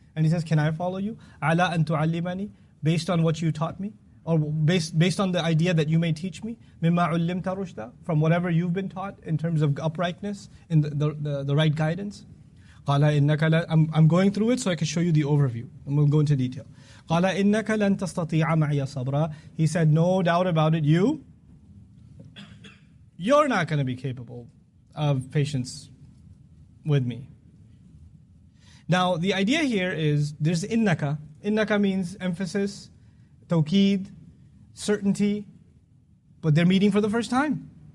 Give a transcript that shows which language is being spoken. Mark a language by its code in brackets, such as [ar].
[en] And he says, can I follow you? [ar] على أن تعلمني, [en] based on what you taught me. Or based on the idea that you may teach me. [ar] مما علمت رشدا, [en] from whatever you've been taught in terms of uprightness, in the right guidance. [ar] قال إنك [en] I'm going through it so I can show you the overview. And we'll go into detail. [ar] قال إنك لن تستطيع معي صبرا. [en] He said, no doubt about it, you're not going to be capable of patience with me. Now, the idea here is there's innaka. Innaka means emphasis, tawqeed, certainty, but they're meeting for the first time.